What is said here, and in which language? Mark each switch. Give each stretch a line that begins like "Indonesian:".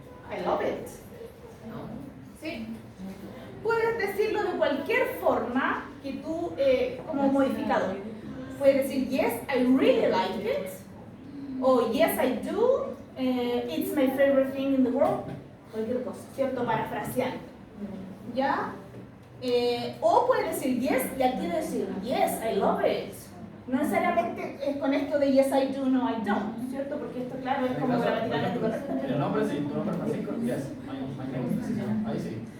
English: I love it.
Spanish: Sí. Puedes decirlo de cualquier forma que tú, como modificador. Puedes decir
English: yes, I really like it.
Spanish: O
English: yes, I do. It's my favorite thing in the world.
Spanish: Cualquier cosa, ¿cierto? Parafraseando. ¿Ya? O puede decir yes y al quiere decir
English: yes, I love it.
Spanish: No necesariamente es con esto de
English: yes, I do, no, I don't,
Spanish: ¿cierto? Porque esto, claro, es como gramaticalmente correcto. El nombre sí, tu nombre Francisco,
English: yes, my name is Francisco,
Spanish: ahí sí.